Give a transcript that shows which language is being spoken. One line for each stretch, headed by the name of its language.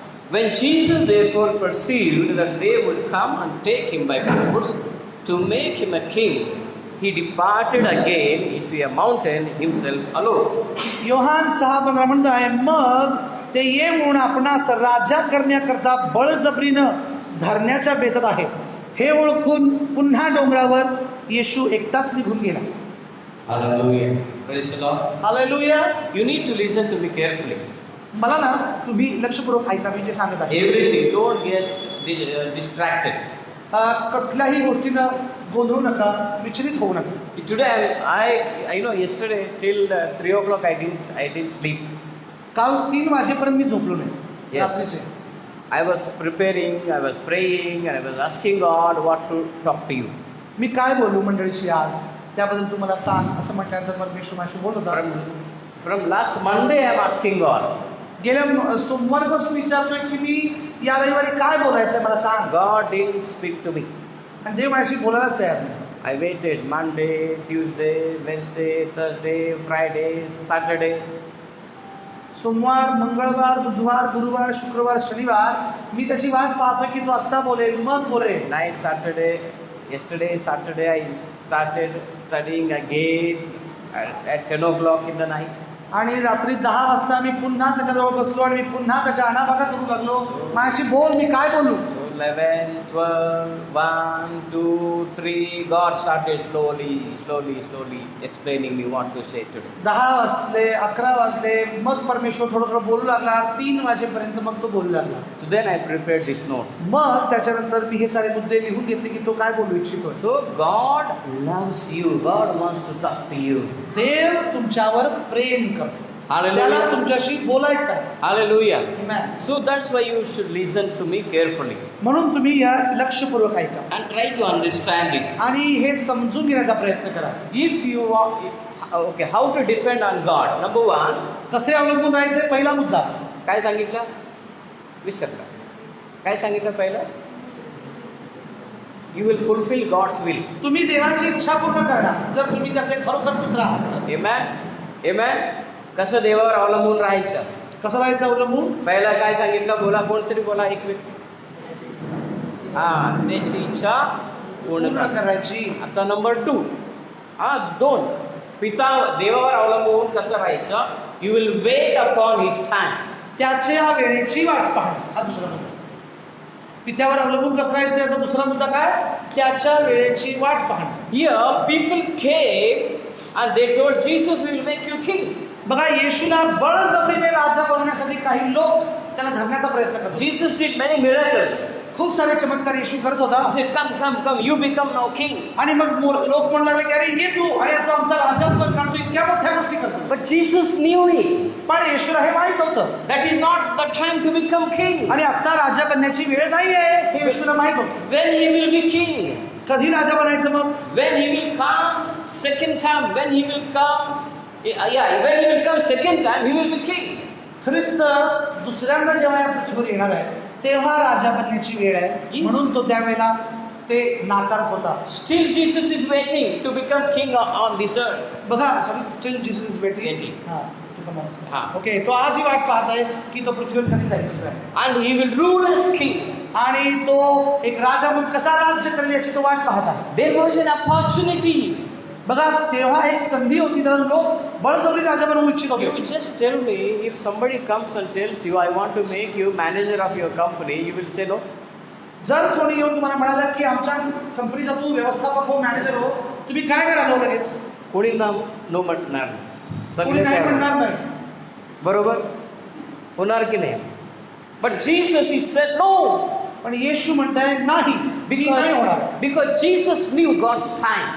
English: When Jesus therefore perceived that they would come and take him by force to make him a king, he departed again into a mountain himself alone.
Marathi: Yohan 6:15 म्हणत आहे, मग ते ये म्हणून आपणास राजा करण्याकरता बळजबरीनं धरण्याच्या बेतात आहेत. हे ओळखून पुन्हा डोंगरावर येशू एकटाच निघून गेला.
English: Hallelujah. Praise the Lord.
Marathi: Hallelujah.
English: You need to listen to me carefully.
Marathi: मला ना तुम्ही लक्षपूर्वक ऐका, मी जे सांगत आहे.
English: Everything. Don't get distracted.
Marathi: कुठल्याही गोष्टीनं गोंधळू नका, विचलित होऊ नका.
English: See, today I know yesterday till 3 o'clock I didn't sleep.
Marathi: काल 3 वाजेपर्यंत मी झोपलो नाही.
English: Yes.
Marathi: रात्रीचे
English: I was preparing, I was praying, and I was asking God what to talk to you.
Marathi: मी काय बोलू मंडळीशी आज, त्याबद्दल तुम्हाला सांग असं म्हटल्यानंतर परमेश्वर माझ्याशी बोलत होता.
English: From last Monday I am asking God.
Marathi: गेल्या सोमवारपासून विचारतोय की मी या रविवारी काय बोलायचंय मला सांग.
English: God didn't speak to me.
Marathi: आणि देव माझ्याशी बोलायलाच तयार नाही.
English: I waited Monday, Tuesday, Wednesday, Thursday, Friday, Saturday.
Marathi: सोमवार, मंगळवार, बुधवार, गुरुवार, शुक्रवार, शनिवार मी त्याची वाट पाहतोय की तो आत्ता बोलेल, मग बोलेल.
English: Night yesterday Saturday I started studying again at 10 o'clock in the night.
Marathi: आणि रात्री 10 वाजता मी पुन्हा त्याच्याजवळ बसलो आणि मी पुन्हा त्याच्या आणाभागा करू लागलो. माझ्याशी बोल, मी काय बोलू.
English: 11, 12, 1, 2, 3, God started slowly explaining me what to say today.
Marathi: 10 वाजले, 11 वाजले, मग परमेश्वर थोडं थोडं बोलू लागला. 3 वाजेपर्यंत मग तो बोलू लागला.
English: So then I prepared these notes.
Marathi: मग त्याच्यानंतर मी हे सारे मुद्दे लिहून घेतले की तो काय बोलू इच्छितो.
English: So God loves you. God wants to talk to you.
Marathi: देव तुमच्यावर प्रेम करतो.
English: Hallelujah.
Marathi: त्याला तुमच्याशी बोलायचं आहे.
English: Hallelujah. Amen. So that's why you should listen to me carefully
Marathi: म्हणून तुम्ही या लक्षपूर्वक ऐका
English: and try to understand this.
Marathi: आणि हे समजून घेण्याचा प्रयत्न करा.
English: If you want, how to depend on God. Number 1,
Marathi: कसे अवलंबून राहायचे. पहिला मुद्दा काय सांगितलं? विसरला. काय सांगितलं पहिलं?
English: You will fulfill God's will.
Marathi: तुम्ही देवाची इच्छा पूर्ण करणार जर तुम्ही त्याचे खरोखर पुत्र आहात.
English: Amen. Amen.
Marathi: कसं देवावर अवलंबून राहायचं? कसं राहायचं अवलंबून. पहिला काय सांगितलं? बोला, कोणतरी बोला, एक व्यक्ती. त्याची इच्छा पूर्ण करायची. आता नंबर 2, 2 पिता देवावर अवलंबून कसं राहायचं?
English: You will wait upon his time.
Marathi: त्याच्या वेळेची वाट पाहणे हा दुसरा मुद्दा. पित्यावर अवलंबून कसं राहायचं याचा दुसरा मुद्दा काय? त्याच्या वेळेची वाट पाहणे.
English: Here people came and they told Jesus we will make you king.
Marathi: बघा, येशूला बळजबरीने राजा बनवण्यासाठी काही लोक त्याला धरण्याचा प्रयत्न करतात.
English: Jesus did many miracles.
Marathi: खूप सारे चमत्कार येशू करत होता.
English: He said, come, come, come, you become now king.
Marathi: आणि मग लोक म्हणू लागले की अरे ये तू आणि तू आमचा राजापद करतो, इतक्या मोठ्या गोष्टी करतो.
English: But Jesus knew it.
Marathi: पण येशूला हे माहित होतं
English: That is not the time to become king.
Marathi: आणि आता राजा बनण्याची वेळ नाही आहे हे येशूला माहित होतं.
English: When he will be king.
Marathi: कधी राजा बनायचं मग?
English: When he will come second time, when he will come, when he will come second time, he will be king.
Marathi: ख्रिस्त दुसऱ्यांदा जेव्हा या पृथ्वीवर येणार आहे तेव्हा राजा बनण्याची वेळ आहे.
English: Yes.
Marathi: म्हणून तो त्यावेळेला ते नाकारत होता.
English: Still Jesus is waiting to become king on this earth. बघा sorry still Jesus is waiting. Waiting. हा.
Marathi: ओके तो आजही वाट पाहत आहे की तो पृथ्वीवर कधी जाईल दुसऱ्या
English: And he will rule as king.
Marathi: आणि तो एक राजा म्हणून कसा राज्य करेल याची तो वाट पाहत आहे.
English: There was an opportunity.
Marathi: बघा तेव्हा एक संधी होती त्याला लोक बळजबरी राजा बनवू इच्छित होते.
English: You just tell me, if somebody comes and tells you, I want to make you manager of your company, you will say no?
Marathi: जर कोणी येऊन तुम्हाला म्हणाला की आमच्या कंपनीचा तू व्यवस्थापक हो, मॅनेजर हो, तुम्ही काय कराल हो लगेच? कोणी नो म्हटणार नाही. कोणी सगळे नाही तयार. म्हणणार नाही. बरोबर होणार की नाही?
English: But Jesus is said no.
Marathi: पण येशू म्हणताय नाही, मी नाही होणार.
English: Because Jesus knew God's time.